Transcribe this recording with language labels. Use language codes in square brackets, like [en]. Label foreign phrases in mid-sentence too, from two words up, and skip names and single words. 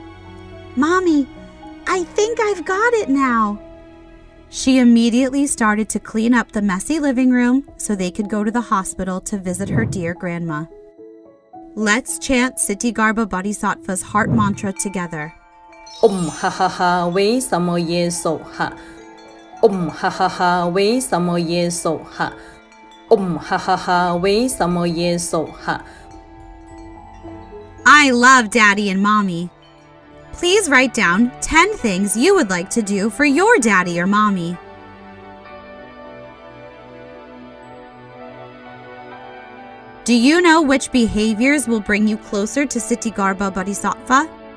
[en] Mommy, I think I've got it now. She immediately started to clean up the messy living room so they could go to the hospital to visit her dear grandma. Let's chant Ksitigarbha Bodhisattva's heart mantra together. [sa] Ha ha ha wei samo ye so ha. Ha ha ha wei samo ye so ha. Ha ha ha wei samo ye so ha. [en] I love Daddy and Mommy. Please write down 10 things you would like to do for your daddy or mommy. Do you know which behaviors will bring you closer to Ksitigarbha Bodhisattva?